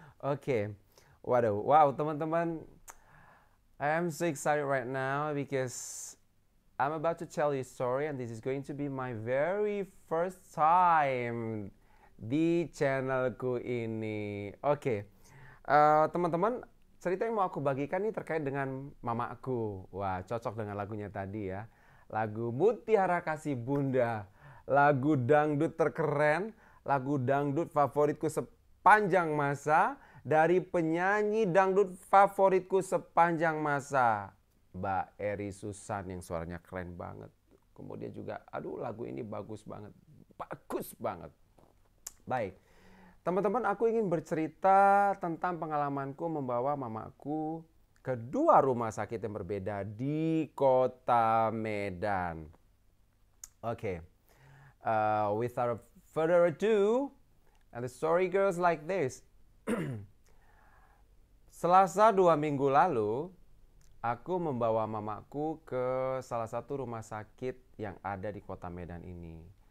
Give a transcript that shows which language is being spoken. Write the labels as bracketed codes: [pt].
[en] Oke, waduh, wow teman-teman, I am so excited right now because I'm about to tell you a story, and this is going to be my very first time [id] di channelku ini. Oke, teman-teman, cerita yang mau aku bagikan ini terkait dengan mamaku. Wah, cocok dengan lagunya tadi ya. Lagu Mutiara Kasih Bunda, lagu dangdut terkeren, lagu dangdut favoritku sepanjang masa, dari penyanyi dangdut favoritku sepanjang masa, Mbak Eri Susan, yang suaranya keren banget. Kemudian juga, aduh, lagu ini bagus banget. Bagus banget. Baik, teman-teman, aku ingin bercerita tentang pengalamanku membawa mamaku ke dua rumah sakit yang berbeda di kota Medan. [en] Oke, without further ado, and the story goes like this. [id] Selasa 2 minggu lalu, aku membawa mamaku ke salah satu rumah sakit yang ada di kota Medan ini.